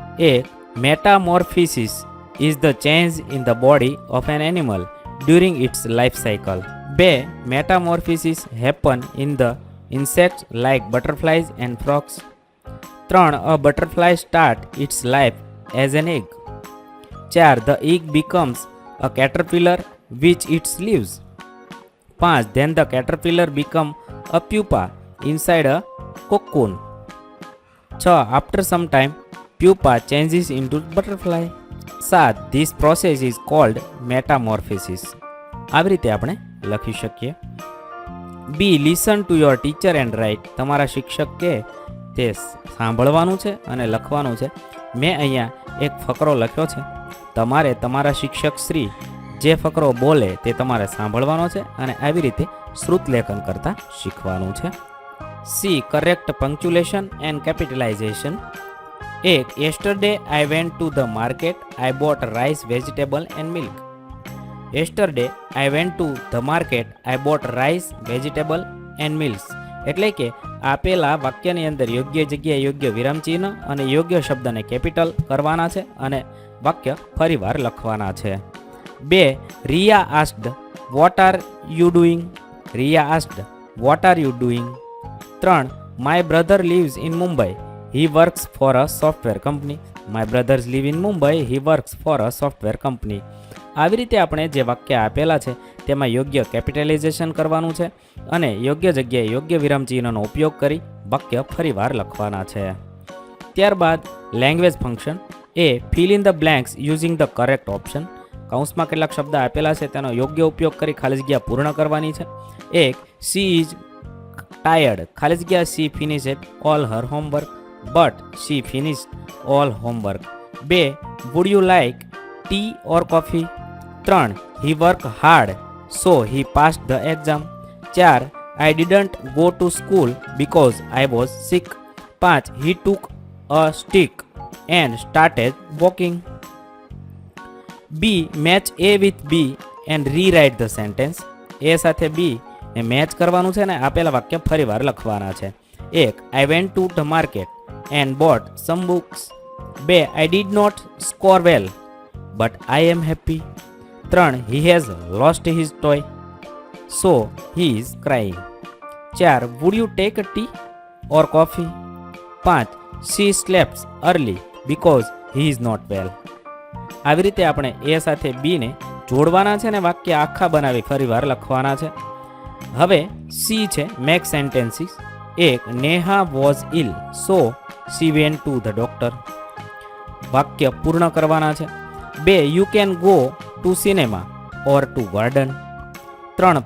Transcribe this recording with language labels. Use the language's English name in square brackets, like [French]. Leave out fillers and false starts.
[English] A metamorphosis is the change in the body of an animal during its life cycle. 2 metamorphosis happen in the insects like butterflies and frogs. 3 a butterfly start its life as an egg. 4 the egg becomes a caterpillar which its leaves. 5 then the caterpillar become a pupa inside a cocoon. 6 after some time pupa changes into butterfly. 7 this process is called metamorphosis. [Gujarati] આવી રીતે આપણે લખી શકીએ. [English] Be listen to your teacher and write. [Gujarati] તમારા શિક્ષક કે તે સાંભળવાનું છે અને લખવાનું છે. મેં અહીંયા એક ફકરો લખ્યો છે. તમારે તમારા શિક્ષક શ્રી જે ફકરો બોલે તે તમારે સાંભળવાનો છે અને આવી રીતે શ્રુતલેખન કરતાં શીખવાનું છે. [English] See correct punctuation and capitalisation. 1 yesterday I went to the market. I bought rice, vegetable and milk. Yesterday I went to the market. I bought rice, vegetable and milk. [Gujarati] એટલે કે આપેલા વાક્યની અંદર યોગ્ય જગ્યાએ યોગ્ય વિરામચિહ્ન અને યોગ્ય શબ્દને કેપિટલ કરવાના છે અને વાક્ય ફરીવાર લખવાના છે. [English] 2 Riya asked what are you doing. Riya asked what are you doing. 3 my brother lives in Mumbai. He works for a software company. My brothers live in Mumbai. He works for a software company. [Gujarati] આવી રીતે આપણે જે વાક્ય આપેલા છે તેમાં યોગ્ય કેપિટલાઇઝેશન કરવાનું છે અને યોગ્ય જગ્યાએ યોગ્ય વિરામચિહ્નનો ઉપયોગ કરી વાક્ય ફરીવાર લખવાના છે. ત્યારબાદ [English] Language function. A fill in the blanks using the correct option. [Gujarati] કૌંસમાં કેટલાક શબ્દ આપેલા છે તેનો યોગ્ય ઉપયોગ કરી ખાલી જગ્યા પૂર્ણ કરવાની છે. 1 [English] She is tired. [Gujarati] ખાલી જગ્યા [English] she finished all her homework, but she finished all homework. 2. Would you like tea or coffee? 3. He worked hard, so he passed the exam. 4. I didn't go to school because I was sick. 5. He took a stick and started walking. B. Match A with B and rewrite the sentence. [Gujarati] A સાથે B ને match કરવાનું છે ને આપેલા વાક્ય ફરીવાર લખવાના છે. 1. [English] I went to the market and bought some books. 2. I did not score well, but I am happy. 3. He has lost his toy, so he is crying. 4. Would you take a tea or coffee? 5. She sleeps early because he is not well. [Gujarati] આવી રીતે આપણે એ સાથે બી ને જોડવાના છે ને વાક્ય આખા બનાવી ફરીવાર લખવાના છે. હવે સી છે [English] Make sentences. 1. Neha was ill so she went to the doctor. [Gujarati] વાક્ય પૂર્ણ કરવાના છે. [English] 2. You can go to cinema or to garden. 3.